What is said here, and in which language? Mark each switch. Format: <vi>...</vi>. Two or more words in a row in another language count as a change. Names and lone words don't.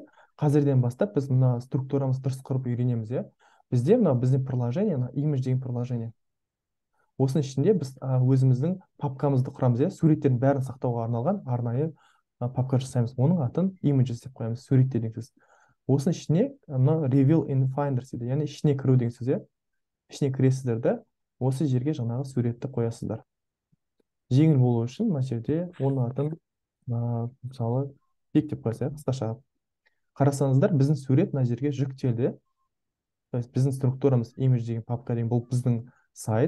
<kk>Қазірден бастап біз мына структурамызды дұрыс құрып үйренеміз, иә. Бізде мына біздің приложение, image деген приложение. Осының ішінде біз өзіміздің папкамызды құрамыз, иә. Суреттердің бәрін сақтауға арналған арнайы папка жасаймыз. Оның атын images деп қоямыз, суреттер деген сөз. Осының ішіне мына</kk> <en>reveal in finder</en> <kk>дейді, яғни ішіне кіру деген сөз, иә. Ішіне кіресіздер де осы жерге жаңағы суретті қоясыздар. Жеңіл болу үшін мына жерде оның атын мысалы пик деп қойса, қысқаша. Қарасаңыздар, біздің сурет мына жерге жүктелді.</kk> <ru>То есть</ru> <kk>біздің структурамыз image деген папка деген, бұл біздің сайт.</kk>